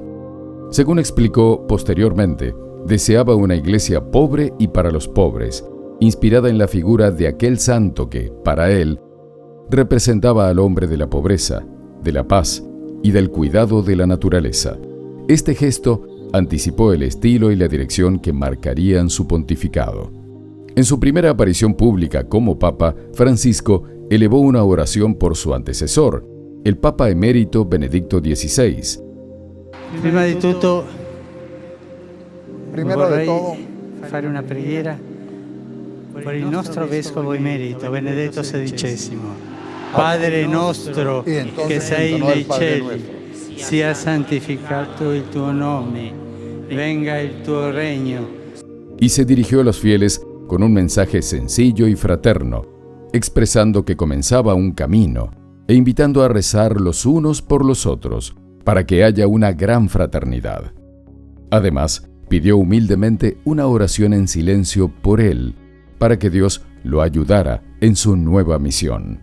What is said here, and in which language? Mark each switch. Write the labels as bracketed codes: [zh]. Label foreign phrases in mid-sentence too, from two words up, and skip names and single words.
[es] Según explicó posteriormente, deseaba una iglesia pobre y para los pobres, inspirada en la figura de aquel santo que, para él, representaba al hombre de la pobreza, de la paz y del cuidado de la naturaleza. Este gesto anticipó el estilo y la dirección que marcarían su pontificado. En su primera aparición pública como Papa, Francisco elevó una oración por su antecesor, el Papa emérito Benedicto XVI. [it] Prima di tutto, [es] Primero de todo, [it] fare una preghiera per il nostro vescovo emerito Benedetto XVI. Padre nostro che sei nei cieli, sia santificato il tuo nome, venga il tuo regno. [es] Y se dirigió a los fieles con un mensaje sencillo y fraterno, expresando que comenzaba un camino e invitando a rezar los unos por los otros para que haya una gran fraternidad. Además, pidió humildemente una oración en silencio por él, para que Dios lo ayudara en su nueva misión.